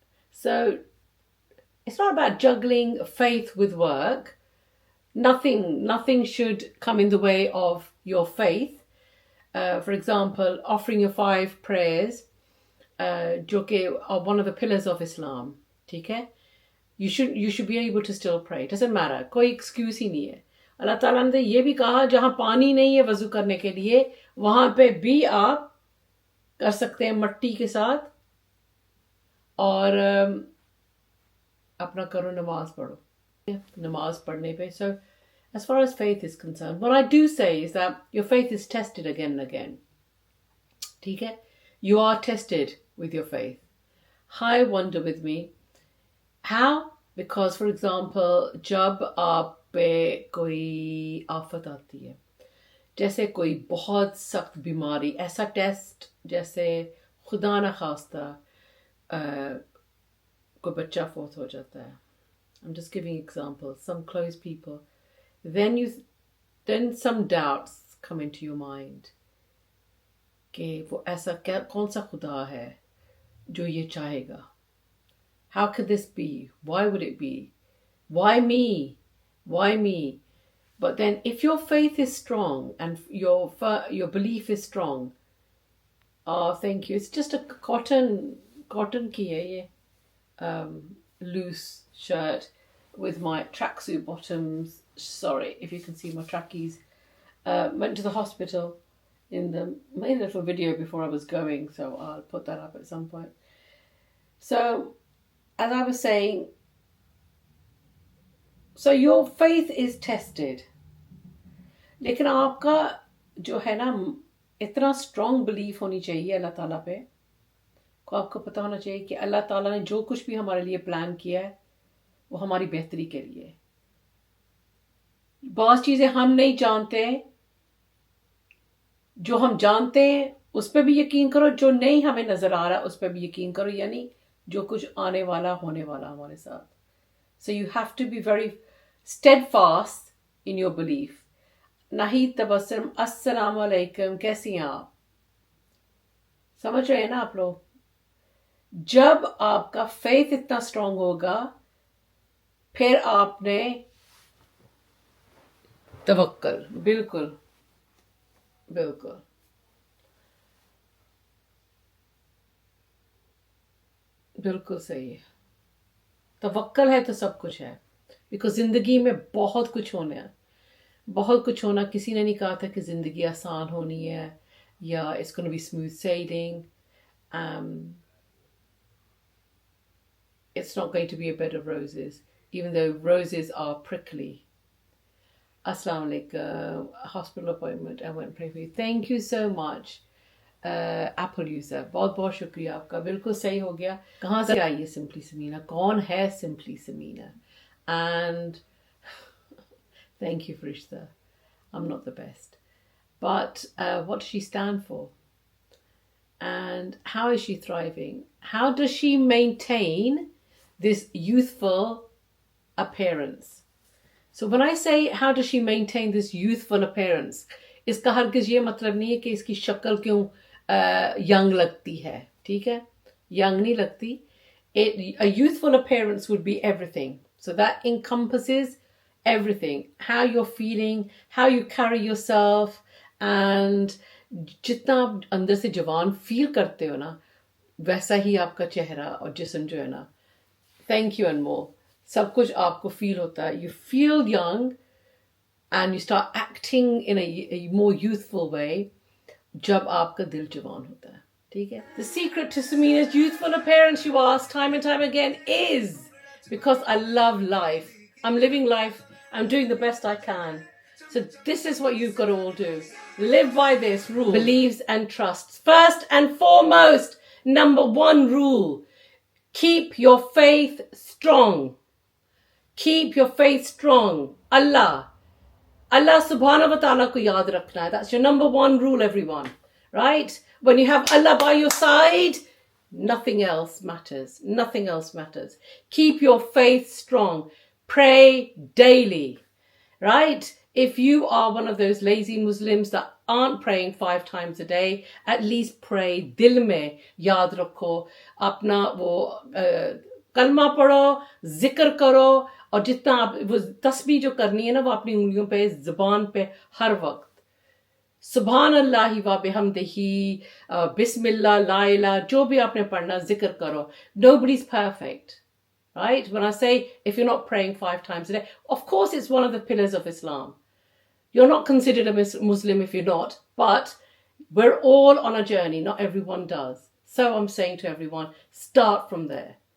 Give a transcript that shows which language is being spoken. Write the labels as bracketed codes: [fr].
[en] So it's not about juggling faith with work. Nothing should come in the way of your faith. For example, offering your 5 prayers, [hi] जो कि [en] are one of the pillars of Islam. [hi] ठीक है? [en] You should be able to still pray. It doesn't matter. [hi] कोई excuse ही नहीं है. अल्लाह ताला ने ये भी कहा जहाँ पानी नहीं है वज़ू करने के लिए वहाँ पे भी आप कर सकते हैं मट्टी के साथ और अपना करो नमाज पढ़ो. Namaz पढ़ने पे. [en] So as far as faith is concerned, what I do say is that your faith is tested again and again. [hi] ठीक है? [en] You are tested with your faith. I wonder with me. How? Because, for example, [hi] जब आप पे कोई आफत आती है, जैसे कोई बहुत सख्त बीमारी, ऐसा टेस्ट जैसे खुदा न खास्ता कोई बच्चा फौत हो जाता है. [en] I'm just giving examples, some close people. Then some doubts come into your mind. [hi] कि वो ऐसा कौन सा खुदा है जो ये चाहेगा? [en] How could this be? Why would it be? Why me? Why me? But then if your faith is strong and your belief is strong, oh, thank you. It's just a cotton [hi] की है ये, [en] loose shirt with my tracksuit bottoms. Sorry if you can see my trackies. Went to the hospital made a little video before I was going, so I'll put that up at some point. So, as I was saying, so your faith is tested. [hi] लेकिन आपका जो है ना इतना [en] strong belief [hi] होनी चाहिए अल्लाह ताला पे को आपको पता होना चाहिए कि अल्लाह ताला ने जो कुछ भी हमारे लिए प्लान किया है वो हमारी बेहतरी के लिए. बहुत चीज़ें हम नहीं जानते, जो हम जानते हैं उस पर भी यकीन करो, जो नहीं हमें नजर आ रहा उस पर भी यकीन करो, यानी जो कुछ आने वाला होने वाला हमारे साथ. [en] So you have to be very steadfast in your belief. [hi] Nahid Tabassum, अस्सलाम वालेकुम, कैसी हैं आप? समझ रहे हैं ना आप लोग? जब आपका फेथ इतना स्ट्रांग होगा, फिर आपने तवक्कल. बिल्कुल बिल्कुल बिल्कुल सही है. तवक्कल है तो सब कुछ है. बिकॉज जिंदगी में बहुत कुछ होना है, बहुत कुछ होना. किसी ने नहीं कहा था कि जिंदगी आसान होनी है या [en] It's gonna be smooth sailing. It's not going to be a bed of roses, even though roses are prickly. Assalamu alaikum. Hospital appointment. I went and pray for you. Thank you so much. Apple user. [hi] बहुत बहुत शुक्रिया आपका. बिल्कुल सही हो गया. कहाँ से आई है Simply Samina? कौन है [en] Simply Samina? And thank you, Farishta. I'm not the best. But what does she stand for? And how is she thriving? How does she maintain this youthful appearance? So when I say how does she maintain this youthful appearance, [hi] इसका हरगिज़ ये मतलब नहीं है कि इसकी शक्ल क्यों young लगती है. ठीक है, young नहीं लगती. [en] A youthful appearance would be everything. So that encompasses everything. How you're feeling, how you carry yourself, and [hi] जितना आप अंदर से जवान फील करते हो ना, वैसा ही आपका चेहरा और जिस्म जो है ना. [en] Thank you and more. [hi] सब कुछ आपको फील होता है. [en] You feel young and you start acting in a more youthful way [hi] जब आपका दिल जवान होता है. ठीक है? [en] The secret to Samina's youthful appearance, you ask time and time again, is because I love life. I'm living life. I'm doing the best I can. So this is what you've got to all do. Live by this rule. Believes and trusts. First and foremost, number one rule. Keep your faith strong. Keep your faith strong. [hi] Allah subhanahu wa ta'ala ko yaad rakhna hai. [en] That's your number one rule, everyone. Right? When you have Allah by your side, nothing else matters. Nothing else matters. Keep your faith strong. Pray daily. Right? If you are one of those lazy Muslims that aren't praying 5 times a day, at least pray. [hi] Dil mein yaad rakho. Apna wo kalma padho, zikr karo, और जितना आप वो तस्बीह जो करनी है ना, वो अपनी उंगलियों पे, ज़ुबान पे हर वक्त [ar] सुभान अल्लाह व बिहम्दिही, बिस्मिल्लाह, ला इलाहा, [hi] जो भी आपने पढ़ना जिक्र करो. [en] Nobody's perfect. Right? When I say if you're not praying 5 times a day, of course it's one of the pillars of Islam. You're not considered a Muslim if you're not, but we're all on a journey. Not everyone does. So I'm saying to everyone, start from there.